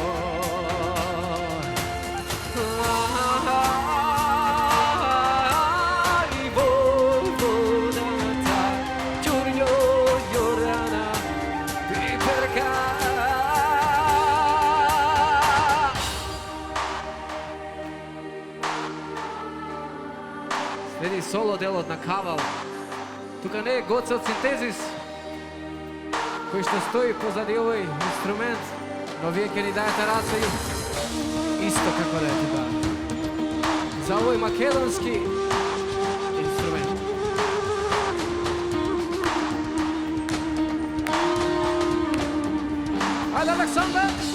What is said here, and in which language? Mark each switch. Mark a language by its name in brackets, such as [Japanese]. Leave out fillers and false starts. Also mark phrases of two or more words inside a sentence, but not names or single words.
[Macedonian] Aj, Vojvodata, Đurđo, Jorana, Piperka. Следи соло делот на кавал. Тука не е Гоцел Синтезис, кој што стои позади овој инструмент, но вие ќе ни дајете рација исто како да е тука. За овој македонски инструмент. Ајде, Александр!